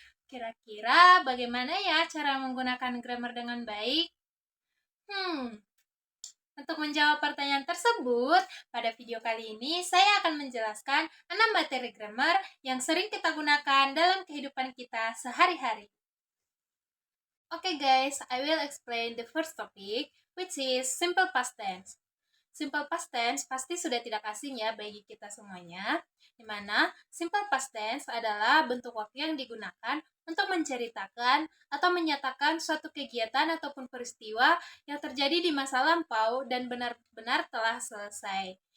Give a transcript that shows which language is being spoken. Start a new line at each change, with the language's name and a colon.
Indonesian: Kira-kira bagaimana ya cara menggunakan grammar dengan baik? Untuk menjawab pertanyaan tersebut, pada video kali ini saya akan menjelaskan 6 materi grammar yang sering kita gunakan dalam kehidupan kita sehari-hari.
English: Okay guys, I will explain the first topic, which is simple past tense.
Indonesian: Simple past tense pasti sudah tidak asing ya bagi kita semuanya, di mana simple past tense adalah bentuk waktu yang digunakan untuk menceritakan atau menyatakan suatu kegiatan ataupun peristiwa yang terjadi di masa lampau dan benar-benar telah selesai.